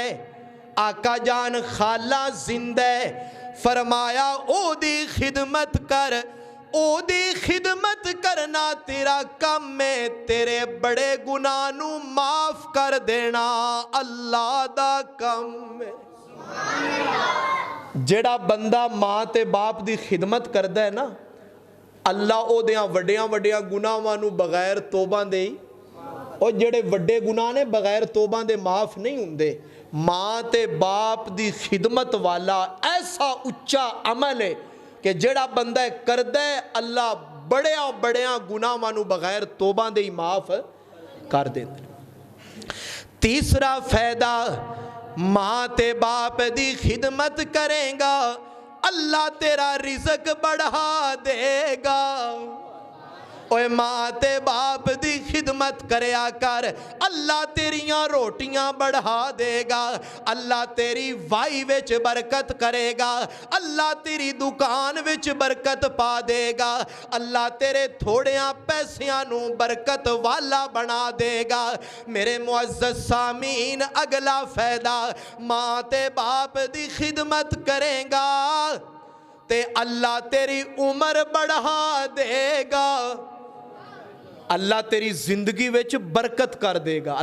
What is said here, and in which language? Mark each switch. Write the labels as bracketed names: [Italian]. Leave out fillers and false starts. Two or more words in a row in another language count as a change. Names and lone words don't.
[Punjabi] آقا جان خالہ زندہ ہے، فرمایا اوہدی خدمت کر، اوہدی خدمت کرنا تیرا کم ہے، تیرے بڑے گناہ نوں معاف کر دینا اللہ دا کم ہے. جڑا بندہ ماں تے باپ دی خدمت کردا ہے نا اللہ او دیاں وڈیاں وڈیاں گناہاں نو بغیر توبہ دے اور جڑے وڈے گناہ نے بغیر توبہ دے معاف نہیں ہوندے. ماں تے باپ دی خدمت والا ایسا اچا عمل ہے کہ جڑا بندہ کردا ہے اللہ بڑیاں بڑیاں گناہاں نو بغیر توبہ دے معاف کر دیندا. تیسرا فائدہ ماں تے باپ دی خدمت کریں گا اللہ تیرا رزق بڑھا دے گا. اوے ماں تے باپ دی خدمت کریا کر اللہ تیریاں روٹیاں بڑھا دے گا. اللہ تیری وائی وچ برکت کرے گا. اللہ تیری دکان وچ برکت پا دے گا. اللہ تیرے تھوڑیاں پیسیاں نو برکت والا بنا دے گا. میرے معزز سامعین اگلا فائدہ ماں تے باپ دی خدمت کریں گا تے اللہ تیری عمر بڑھا دے گا. اللہ تیری زندگی وچ برکت کر دے گا.